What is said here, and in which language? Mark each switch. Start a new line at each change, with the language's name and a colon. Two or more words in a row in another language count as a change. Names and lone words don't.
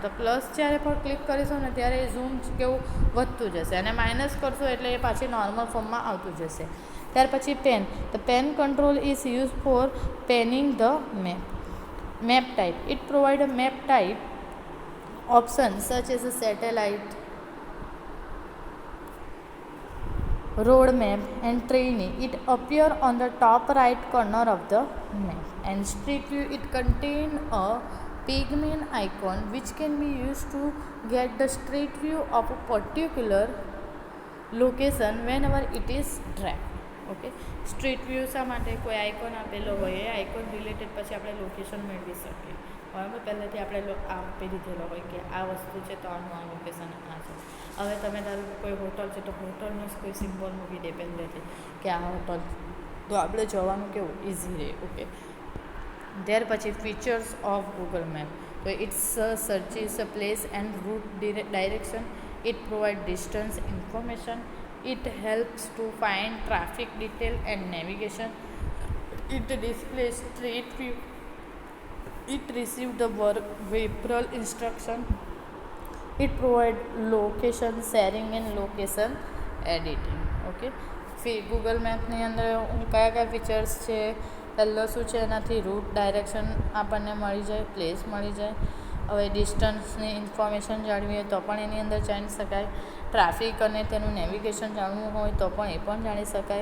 Gujarati: તો પ્લસ જ્યારે પણ ક્લિક કરીશું ને ત્યારે એ ઝૂમ કેવું વધતું જશે, અને માઇનસ કરશો એટલે એ પાછી નોર્મલ ફોર્મમાં આવતું જશે. ત્યાર પછી પેન.
English: The pan control is use for panning the map type. It provide a map type option such as a satellite, road map and training. It appear on the top right corner of the map. And street view, it contain a pigment icon which can be used to get the street view of a particular location whenever it is tracked.
Gujarati: ઓકે, સ્ટ્રીટ વ્યૂ શા માટે? કોઈ આઇકોન આપેલો હોય, એ આઇકોન રિલેટેડ પછી આપણે લોકેશન મેળવી શકીએ. બરાબર, પહેલેથી આપણે આપી દીધેલો હોય કે આ વસ્તુ છે તો આનું આ લોકેશન આ છે. હવે તમે ધારો કે કોઈ હોટલ છે તો હોટલનો કોઈ સિમ્બોલ મૂકી દે પહેલેથી કે આ હોટલ, તો આપણે જવાનું કેવું ઇઝી રહે. ઓકે, ત્યાર પછી
English: features of Google Map. તો it's searches a place and route direction. It provide distance information. It helps to find traffic detail and navigation. It displays street view. It receives the verbal instruction. It provides location sharing and location editing.
Gujarati: ઓકે, ગૂગલ મેપની અંદર કયા કયા ફીચર્સ છે, પહેલો શું છે, એનાથી
English: route direction
Gujarati: આપણને મળી જાય, પ્લેસ મળી જાય. હવે ડિસ્ટન્સની ઇન્ફોર્મેશન જાણવી હોય તો પણ એની અંદર જાણી શકાય. ટ્રાફિક અને તેનું નેવિગેશન જાણવું હોય તો પણ એ પણ જાણી શકાય.